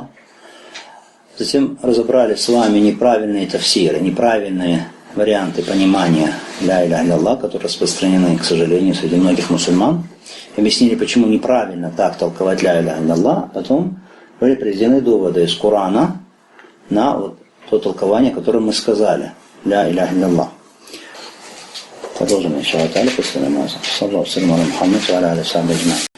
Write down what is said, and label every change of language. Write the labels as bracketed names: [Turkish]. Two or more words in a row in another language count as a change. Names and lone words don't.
[Russian] Затем разобрали с вами неправильные тафсиры, неправильные варианты понимания [Arabic] لا إله إلا الله, [Russian] которые распространены, к сожалению, среди многих мусульман. Объяснили, почему неправильно так толковать [Arabic] لا إله إلا الله. [Russian] Потом были приведены доводы из Корана на вот то толкование, которое мы сказали. [Arabic] لا إله إلا الله. [Russian] Продолжим, иншаллах, после намаза. [Arabic] صلى الله عليه وسلم، محمد وعلى عليه وسلم.